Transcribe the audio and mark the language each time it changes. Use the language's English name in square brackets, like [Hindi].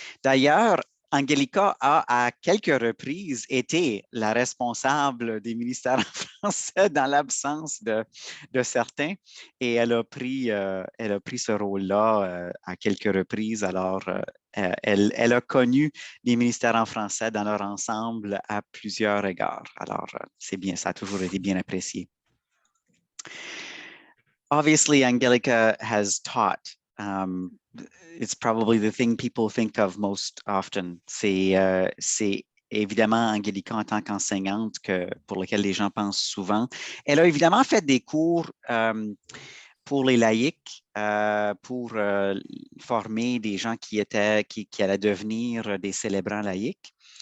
[French] D'ailleurs, Angelica a à quelques reprises été la responsable des ministères en français dans l'absence de certains et elle a pris ce rôle-là à quelques reprises. Alors, elle a connu les ministères en français dans leur ensemble à plusieurs égards. Alors, c'est bien, ça a toujours été bien apprécié. [English] Obviously, Angelica has taught. It's probably the thing people think of most often. [French] C'est évidemment Angelica en tant qu'enseignante pour lequel les gens pensent souvent. Elle a évidemment fait des cours pour les laïcs, pour former des gens qui allaient devenir des célébrants laïcs.